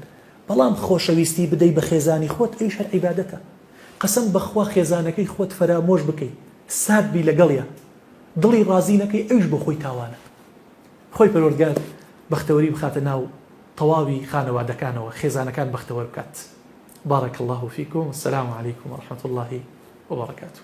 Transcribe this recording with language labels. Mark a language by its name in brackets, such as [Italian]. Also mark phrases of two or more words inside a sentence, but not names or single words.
[Central Kurdish] بەڵام خۆشەویستی بدەی بە خێزانی خۆت ئەویش هەر عیبادەتە. قەسەم بەخوا خێزانەکەی خۆت فەرامۆش بکەی، سات بی لەگەڵیە، دڵی ڕازی نەکەی، ئەویش بۆ خۆی تاوانە. خۆی پەروەردگار بەختەوەری بخاتە ناو تەواوی خانەوادەکانەوە، خێزانەکان بەختەوەر بکات. [Arabic] بارك الله فيكم والسلام عليكم ورحمة الله وبركاته.